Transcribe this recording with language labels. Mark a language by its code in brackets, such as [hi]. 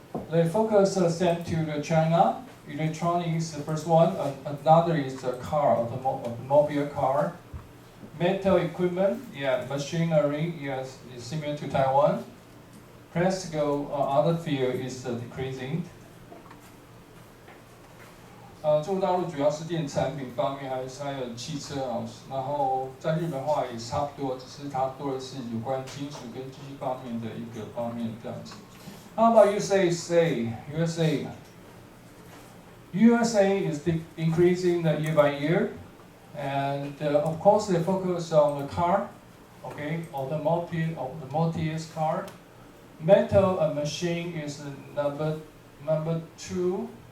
[en] The focus sent to the China. Electronics, the first one. Another is the car, automobile car. Metal equipment, yeah, machinery, yes, is similar to Taiwan. Classical other field is decreasing. [zh] 中国大陆主要是电子产品方面，还有汽车啊，然后在日本的话也差不多，只是它多的是有关金属跟机器方面的一个方面这样子。 [en] How about USA? USA is increasing year by year, and of course they focus on the car, okay, automotive car. Metal and machine is number 2.